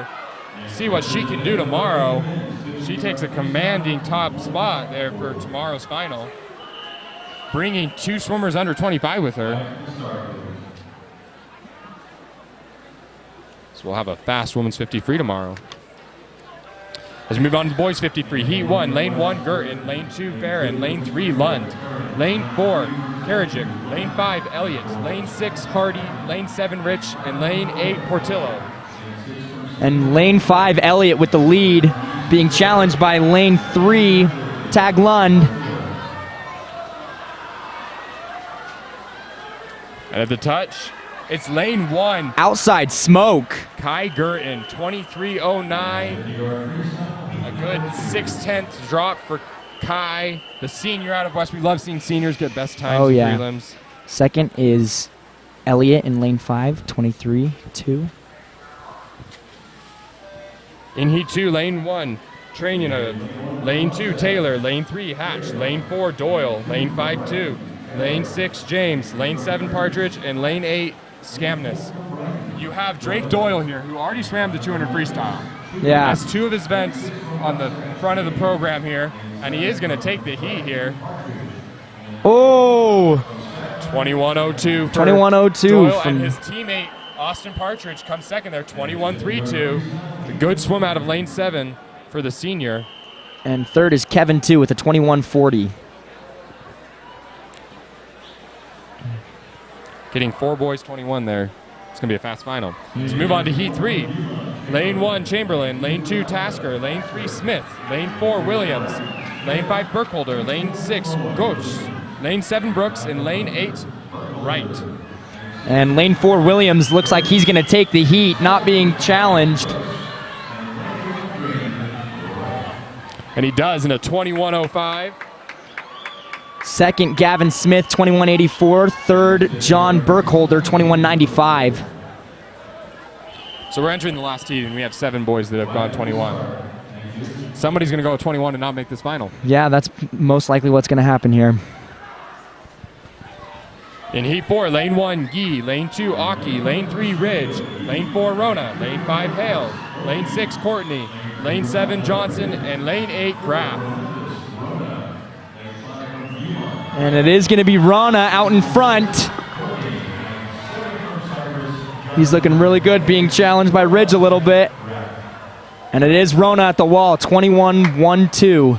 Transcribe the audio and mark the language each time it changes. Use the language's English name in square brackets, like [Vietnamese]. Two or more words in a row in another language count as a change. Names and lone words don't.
[English] See what she can do tomorrow. She takes a commanding top spot there for tomorrow's final. Bringing 2 swimmers under 25 with her. So we'll have a fast women's 50 free tomorrow. As we move on to the boys 50 free, heat 1, lane 1, Girton, lane 2, Barron, lane 3, Lund, lane 4, Karajic, lane 5, Elliott, lane 6, Hardy, lane 7, Rich, and lane 8, Portillo. And lane 5, Elliott with the lead, being challenged by lane 3, Tag Lund. And at the touch, it's lane 1. Outside smoke. Kai Girton, 23:09. A good 6/10 drop for Kai, the senior out of West. We love seeing seniors get best times in prelims. Second is Elliott in lane 5, 23:2. In heat 2, lane 1, Training. Lane 2, Taylor. Lane 3, Hatch. Lane 4, Doyle. Lane 5, 2. Lane 6, James. Lane 7, Partridge. And lane 8, Scamness. You have Drake Doyle here, who already swam the 200 freestyle. Yeah. Has 2 of his events on the front of the program here, and he is going to take the heat here. Oh! 21:02 for 21:02 Doyle, from and his teammate Austin Partridge comes second there, 21:32. A good swim out of lane 7 for the senior. And third is Kevin 2 with a 21:40. Getting 4 boys 21 there. It's going to be a fast final. Let's move on to heat 3. Lane 1, Chamberlain. Lane 2, Tasker. Lane 3, Smith. Lane 4, Williams. Lane 5, Burkholder. Lane 6, Goetz. Lane 7, Brooks. And lane 8, Wright. And lane 4, Williams, looks like he's going to take the heat, not being challenged. And he does in a 21:05. Second, Gavin Smith, 21:84. Third, John Burkholder, 21:95. So we're entering the last heat, and we have 7 boys that have gone 21. Somebody's going to go 21 and not make this final. Yeah, that's most likely what's going to happen here. In heat 4, lane 1, Yee. Lane 2, Aki. Lane 3, Ridge. Lane 4, Rona. Lane 5, Hale. Lane 6, Courtney. Lane 7, Johnson. And lane 8, Graff. And it is going to be Rana out in front. He's looking really good, being challenged by Ridge a little bit. And it is Rona at the wall, 21:12.